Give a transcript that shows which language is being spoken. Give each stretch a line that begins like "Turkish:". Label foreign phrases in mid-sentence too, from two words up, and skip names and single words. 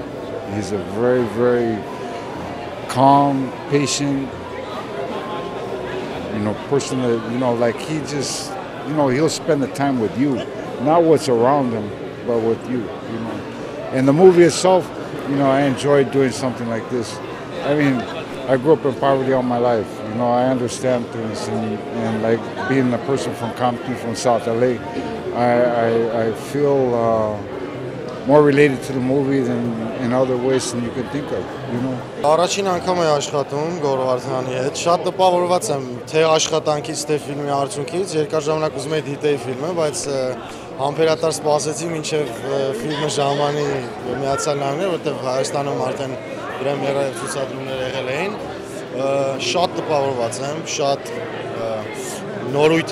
English: He's a very, very calm, patient, person that, like he just, he'll spend the time with you, not what's around him, but with you, And the movie itself, I enjoyed doing something like this. I mean, I grew up in poverty all my life. I understand things, and like being a person from Compton, from South LA, I feel more related to the movie than in other ways than you could think of,
Armenian: Առաջին անգամ եմ աշխատում Գոր Վարդանի հետ։ Շատ տպավորված եմ թե աշխատանքից, թե ֆիլմի արդյունքից։ Երկար ժամանակ ուզում էի դիտեի ֆիլմը, բայց համբերատար սպասեցի մինչև ֆիլմը ժամանի Միացյալ Նահանգներ, որտեղ Հայաստանում արդեն պրեմիերա եւ ցուցադրումներ եղել էին։ Շատ տպավորված եմ, շատ նորույթ